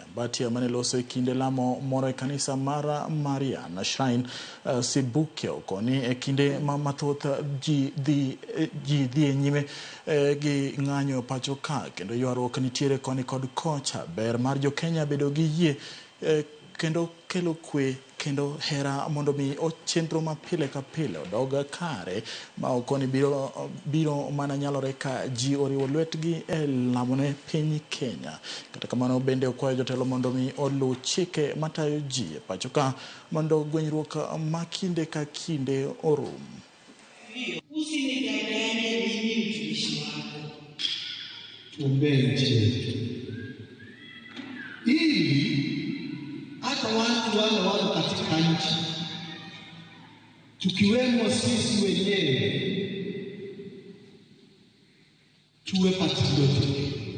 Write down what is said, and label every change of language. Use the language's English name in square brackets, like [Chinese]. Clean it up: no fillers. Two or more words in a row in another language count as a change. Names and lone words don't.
[Luo (Kenya and Tanzania)] Mbatia maneloso kinde lamo moro e kanisa mara Mariana Shrine Sibuke okoni e kinde mathoth ji dhi nyime gi ng'anyo pacho ka kendo ywaruok nitiere koni kod kocha ber mar jo Kenya bedo gi yie kendo kelo kwe kendo hera mondo mi chenro ma pile ka pile odoga kare ma okoni biro mana nyalore ka ji oriwo lwetgi e lamone piny Kenya. Kata kamano bende okwayo jotelo mondo mi oluw chike matayo ji e pacho ka mondo gwenyruok ma kinde ka kinde orum. [Swahili] Usinidanganye mimi mtumishi wako. Tuombe ili hata watu wale katika nchi tukiwemo sisi wenyewe tuwe patriotic.